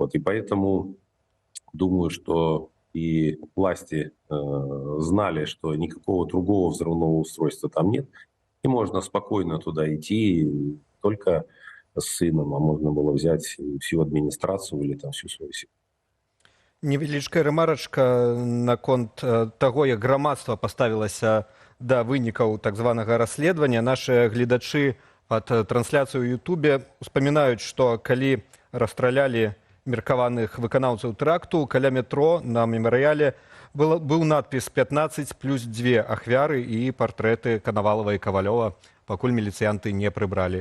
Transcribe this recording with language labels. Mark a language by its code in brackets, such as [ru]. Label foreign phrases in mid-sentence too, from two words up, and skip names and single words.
[ru] Вот, и поэтому думаю, что и власти знали, что никакого другого взрывного устройства там нет, и можно спокойно туда идти, только с сыном, а можно было взять всю администрацию или там всю свою семью. [be] Невялічкая рэмарачка наконт таго, як грамадства паставілася да вынікаў так званага расследавання. Нашы гледачы пад трансляцыю ў Ютубе успамінаюць, што калі расстралялі меркаваных выканаўцаў тэракту, каля метро на мемарыяле быў надпіс 15 плюс 2 ахвяры і партрэты Канавалава і Кавалёва, пакуль міліцыянты не прыбралі.